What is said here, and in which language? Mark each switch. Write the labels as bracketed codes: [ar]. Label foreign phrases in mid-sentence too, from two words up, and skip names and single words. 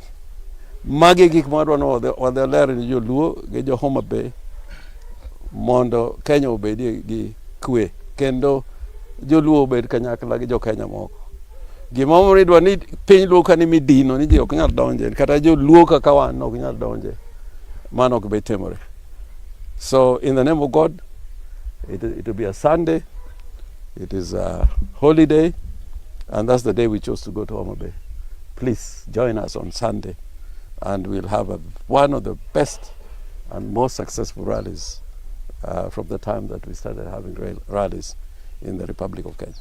[luo] Magi gik madwano wadhi ler ni joluo gi jo Homabay mondo Kenya obed gi kwe kendo joluo obed kanyakla gi jo Kenya moko. Gima omiyo idwa ni piny luo ka ni midino ni ji ok nyal donje, kata joluo kaka wan ok nyal donje. Mano ok bi timore. [en] So in the name of God, it will be a Sunday. It is a holiday, and that's the day we chose to go to Homabay. Please join us on Sunday, and we'll have one of the best and most successful rallies from the time that we started having rallies in the Republic of Kenya.